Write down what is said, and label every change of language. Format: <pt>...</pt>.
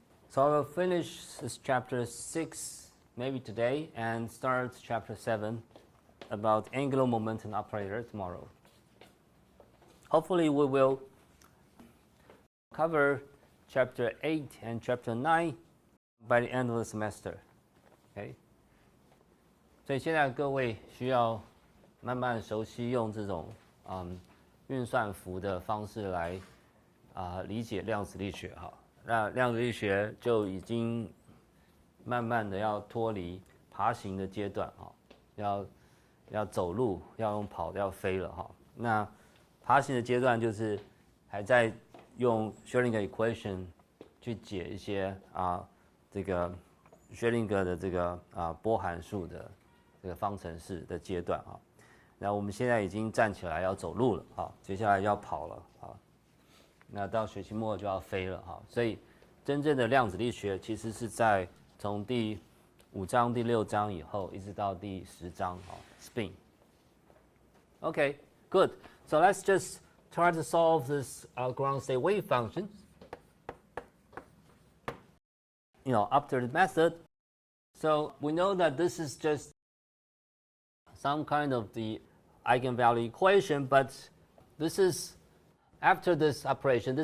<en>So I will finish this chapter 6 maybe today and start chapter 7 about angular momentum operator tomorrow. Hopefully we will cover Chapter 8 and Chapter 9 by the end of the semester. Okay.</en> <zh>所以现在各位需要慢慢熟悉用这种运算符的方式来理解量子力学哈。那量子力学就已经慢慢的要脱离爬行的阶段哈，要走路，要用跑的，要飞了哈。那爬行的阶段就是还在用 Schrödinger equation 去解一些这个薛定谔的这个波函数的这个方程式的阶段啊。那我们现在已经站起来要走路了啊，接下来要跑了啊。那到学期末就要飞了哈。所以真正的量子力学其实是在从第5章、第6章以后，一直到第10章spin.</zh> <en>Okay, good. So let's just try to solve this ground state wave function. After the method. So we know that this is just some kind of the eigenvalue equation, but this is after this operation.</en>